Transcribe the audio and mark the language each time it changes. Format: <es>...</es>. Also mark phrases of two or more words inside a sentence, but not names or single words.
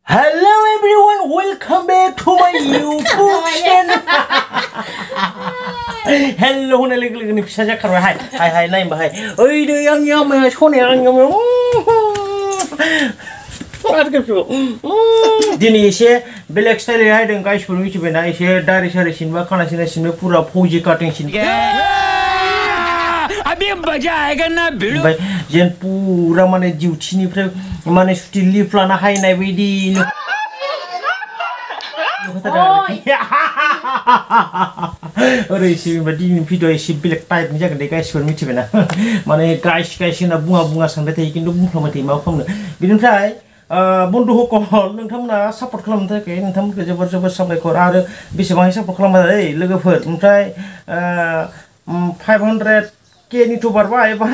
<en>Hello everyone, welcome back to my YouTube channel.</en> <brx>Hello होने लगे नि फिसा जाखार हाय हाय हाय नाय बाहाय ओइ दे आं याम सने आं याम दिनै एसे बेलेग स्टाइल हायदों गाइसफोर मिथिबायना एसे दारि सारि सिनबा खाना सिनबा पुरा फौजी काटिं सिन</brx> <hi>अभी मजा आएगा ना</hi> <brx>भिडियो भाई जेन पूरा माने डिउटिनिफ्राय माने सुटि लिभ लाना हायनाय बायदि ओरै सिबिबा दिनै भिडियो एसे बेलेग टाइपनि जागोन दे गाइसफोर मिथिबायना माने गाइस होनना बुङा सानबाय थायो खिन्थु बुंफ्लांबाय थायो मा खालामनो बिनिफ्राय बन्धु हकल नोंथांमोना सापर्ट खालामनो थाखाय नोंथांमोनखौ जोबोर जोबोर साबायखर आरो बेसेबां सापर्ट खालामबाय लोगोफोर ओमफ्राय 500K नि तो बारबाय</brx>